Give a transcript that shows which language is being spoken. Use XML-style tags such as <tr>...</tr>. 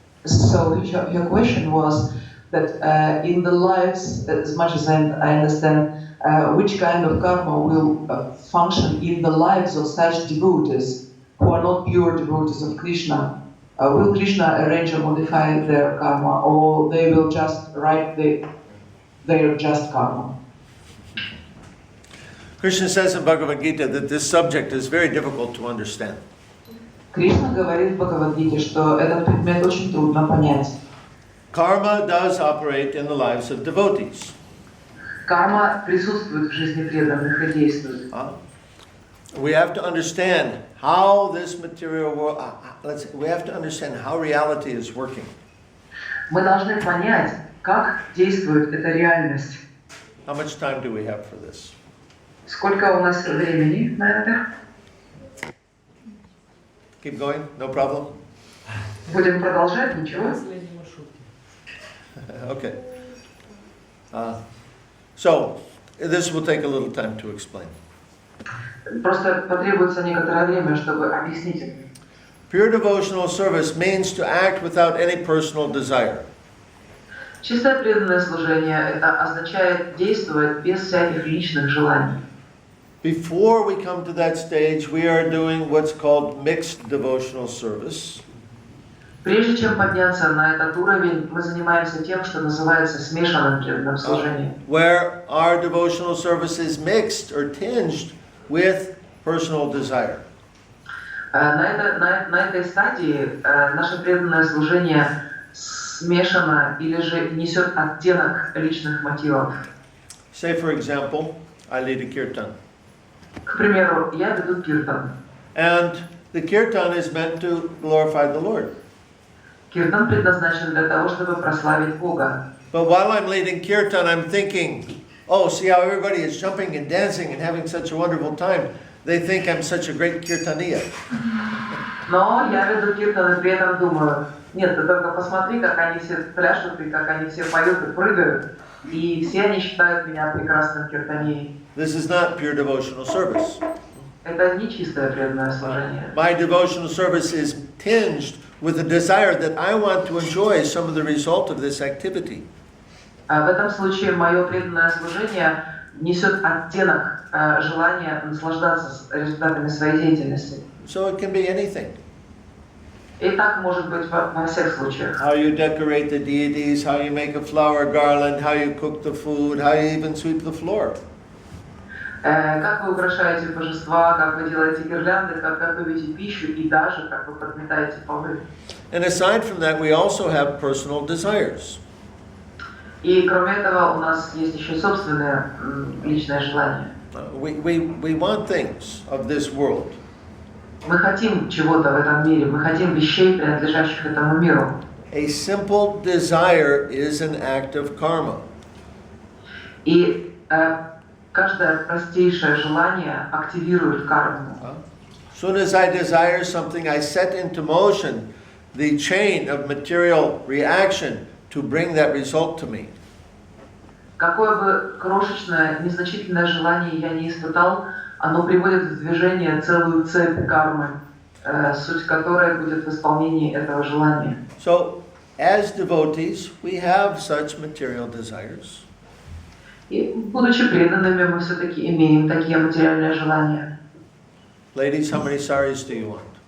<en>So her question was that in the lives, as much as I understand, which kind of karma will function in the lives of such devotees who are not pure devotees of Krishna? Will Krishna arrange or modify their karma, or they will just write their just karma? Krishna says in Bhagavad Gita that this subject is very difficult to understand.</en> <ru>Кришна говорит в Бхагавад-гите, что этот предмет очень трудно понять.</ru> <en>Karma does operate in the lives of devotees.</en> <ru>Карма присутствует в жизни преданных и действует.</ru> <en>We have to understand how this material world, we have to understand how reality is working.</en> <ru>Мы должны понять, как действует эта реальность.</ru> <en>How much time do we have for this?</en> <ru>Сколько у нас времени на это?</ru> <en>Keep going, no problem?</en> <ru>Будем продолжать, ничего?</ru> <en>Okay. So, this will take a little time to explain.</en> <ru>Просто потребуется некоторое время, чтобы объяснить это.</ru> <en>Pure devotional service means to act without any personal desire.</en> <ru>Чистое преданное служение это означает действовать без всяких личных желаний.</ru> <en>Before we come to that stage, we are doing what's called mixed devotional service.</en> <ru>Прежде чем подняться на этот уровень, мы занимаемся тем, что называется смешанным преданным служением.</ru> <en>Where our devotional service is mixed or tinged with personal desire.</en> <ru>На этой стадии наше преданное служение смешано или же несет оттенок личных мотивов.</ru> <en>Say, for example, I lead a kirtan.</en> <ru>К примеру, я веду киртан.</ru> <en>And the kirtan is meant to glorify the Lord.</en> <ru>Киртан предназначен для того, чтобы прославить Бога.</ru> <en>But while I'm leading kirtan, I'm thinking, oh, see how everybody is jumping and dancing and having such a wonderful time. They think I'm such a great kirtaniya.</en> <ru>Но я веду киртан и при этом думаю, нет, ты только посмотри, как они все пляшут и как они все поют и прыгают. И все они считают меня прекрасным киртанией.</ru> <en>This is not pure devotional service.</en> <ru>Это не чистое преданное служение.</ru> <en>My devotional service is tinged with a desire that I want to enjoy some of the result of this activity.</en> <ru>В этом случае мое преданное служение несет оттенок желания наслаждаться результатами своей деятельности.</ru> <en>So it can be anything.</en> <ru>И так может быть во всех случаях.</ru> <en>How you decorate the deities, how you make a flower garland, how you cook the food, how you even sweep the floor.</en> <ru>Как вы украшаете божества, как вы делаете гирлянды, как готовите пищу и даже как вы подметаете полы.</ru> <en>And aside from that, we also have personal desires.</en> <ru>И кроме этого у нас есть еще и собственное личное желание.</ru> <en>We want things of this world.</en> <ru>Мы хотим чего-то в этом мире, мы хотим вещей, принадлежащих этому миру.</ru> <en>A simple desire is an act of karma.</en> <ru>И каждое простейшее желание активирует карму.</ru> <en>As soon as I desire something, I set into motion the chain of material reaction to bring that result to me.</en> <ru>Какое бы крошечное, незначительное желание я не испытал, оно приводит в движение целую цепь кармы, суть которой будет в исполнении этого желания.</ru> <en>So, as devotees, we have such material desires.</en> <ru>И, будучи преданными, мы все-таки имеем такие материальные желания.</ru> <en>Ladies, how many saris do you want?</en>